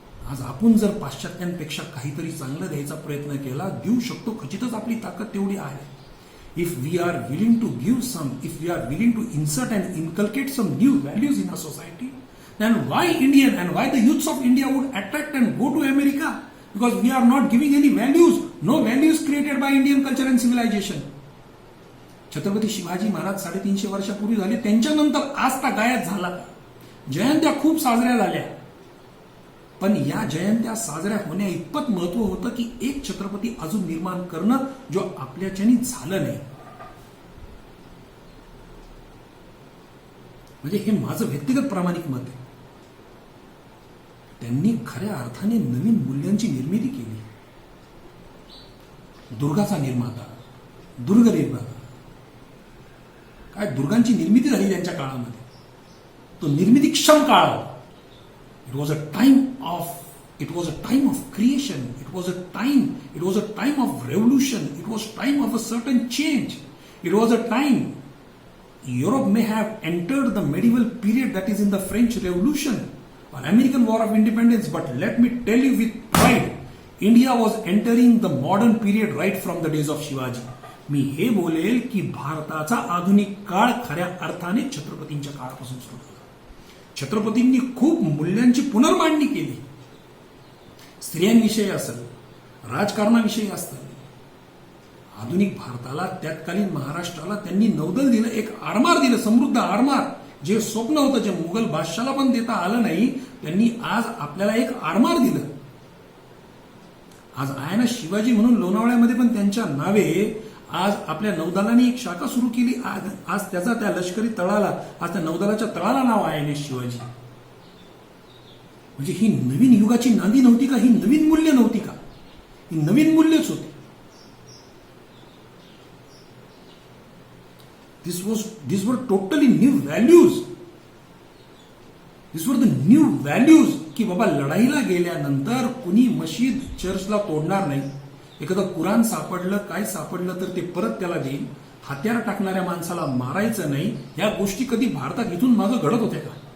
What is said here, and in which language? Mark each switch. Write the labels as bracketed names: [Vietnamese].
[Marathi] आज आपण जर पाश्चात्यांपेक्षा काहीतरी चांगलं द्यायचा प्रयत्न केला, देऊ शकतो, खचितच आपली ताकद तेवढी आहे. [English] If we are willing to give some, if we are willing to insert and inculcate some new values in a society, then why Indian and why the youths of India would attract and go to America? Because we are not giving any values, no values created by Indian culture and civilization. [Marathi] Chhatrapati Shivaji Maharaj 350 वर्षापूर्वी झाले, त्यांच्यानंतर आज का गायब झाला. जयंत्या खूप साजऱ्या झाल्या, पण या जयंत्या साजऱ्या होण्या इतपत महत्व होतं की एक छत्रपती अजून निर्माण करणं, जो आपल्याच्यानी झालं नाही. म्हणजे हे माझं व्यक्तिगत प्रामाणिक मत आहे. त्यांनी खऱ्या अर्थाने नवीन मूल्यांची निर्मिती केली. दुर्गाचा निर्माता, दुर्ग निर्माता, काय दुर्गांची निर्मिती झाली त्यांच्या काळामध्ये. तो निर्मितीक्षम काळ. [English] It was a time of creation. It was a time of revolution. It was time of a certain change. It was a time Europe may have entered the medieval period, that is in the French Revolution or American War of Independence, but let me tell you with pride, India was entering the modern period right from the days of Shivaji. [Marathi] मी हे बोलेल की भारताचा आधुनिक काळ खऱ्या अर्थाने छत्रपतींच्या काळापासून सुरू झाला. छत्रपतींनी खूप मूल्यांची पुनर्मांडणी केली. स्त्रियांविषयी असेल, राजकारणाविषयी असेल, आधुनिक भारताला, त्यातकालीन महाराष्ट्राला त्यांनी नौदल दिलं, एक आरमार दिलं, समृद्ध आरमार. जे स्वप्न होतं, जे मुघल बादशाला पण देता आलं नाही, त्यांनी आज आपल्याला एक आरमार दिलं. आज आहे ना शिवाजी म्हणून लोणावळ्यामध्ये पण त्यांच्या नावे आज आपल्या नौदलाने एक शाखा सुरू केली. आज त्याचा त्या लष्करी तळाला, आज त्या नौदलाच्या तळाला नाव आहे शिवाजी. म्हणजे ही नवीन युगाची नांदी नव्हती का? ही नवीन मूल्य नव्हती का? ही नवीन मूल्यच होती. [English] These were totally new values. These were the new values [Marathi] की बाबा लढाईला गेल्यानंतर कुणी मशीद, चर्चला तोडणार नाही. एखादं कुराण सापडलं, काय सापडलं तर ते परत त्याला देईल. हत्यार टाकणाऱ्या माणसाला मारायचं नाही. या गोष्टी कधी भारतात इथून मागं घडत होत्या का?